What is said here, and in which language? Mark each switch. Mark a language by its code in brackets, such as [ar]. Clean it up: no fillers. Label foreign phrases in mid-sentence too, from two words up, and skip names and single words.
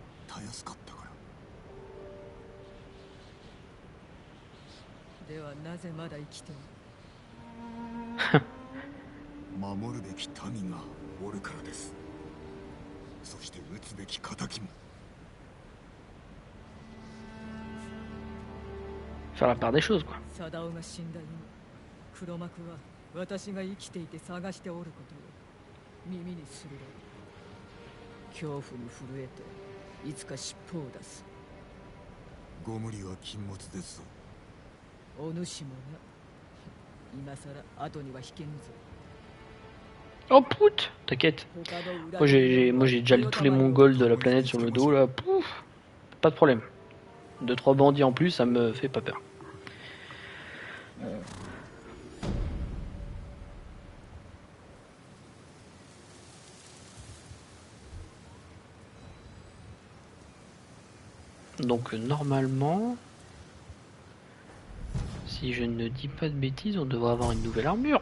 [ja] たやすかったから。ではなぜまだ生きている？守るべき民がおるからです。そして討つべき仇も。 [fr] Faire la part des choses, quoi. [ja] サダオが死んだ今、黒幕は私が生きていて探しておることを耳にするだろう。恐怖に震えていつか尻尾を出す。ご無理は禁物ですぞ。お主もな。今さら後には引けぬぞ。 [fr] Oh pout, t'inquiète. Moi j'ai déjà tous les Mongols de la planète sur le dos là. Pouf, pas de problème. 2-3 bandits en plus, ça me fait pas peur. Donc normalement, si je ne dis pas de bêtises, on devrait avoir une nouvelle armure.